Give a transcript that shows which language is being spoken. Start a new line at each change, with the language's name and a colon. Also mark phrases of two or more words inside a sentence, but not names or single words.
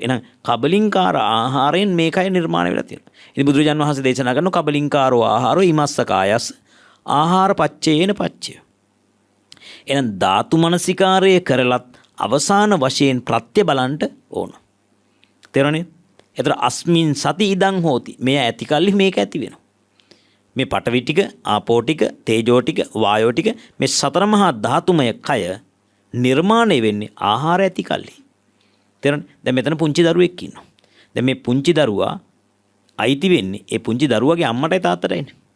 Sinhala: එහෙනම් කබලින්කාර ආහාරයෙන් මේකයි නිර්මාණය වෙලා තියෙනවා. ඉතින් බුදුරජාණන් වහන්සේ දේශනා කරන
Pali: කබලින්කාරෝ ආහාරෝ ීමස්සකායස් ආහාර පච්චේන පච්චය.
Sinhala: එහෙනම් ධාතු මනසිකාරය කරලත් අවසාන වශයෙන් ප්‍රත්‍ය බලන්ට ඕන. තේරුණේ? එතන
Pali: අස්මින් සති ඉදං හෝති.
Sinhala: මේ ඇති කල්ලි මේක ඇති වෙනවා. මේ පඨවි ටික, ආපෝ ටික, තේජෝ ටික, වායෝ ටික මේ සතර මහා ධාතුමය කය නිර්මාණය වෙන්නේ ආහාර ඇති කල්ලි. තේරෙනවද? දැන් මෙතන පුංචි දරුවෙක් ඉන්නවා. දැන් මේ පුංචි දරුවා අයිති වෙන්නේ ඒ පුංචි දරුවාගේ අම්මටයි තාත්තටයිනේ.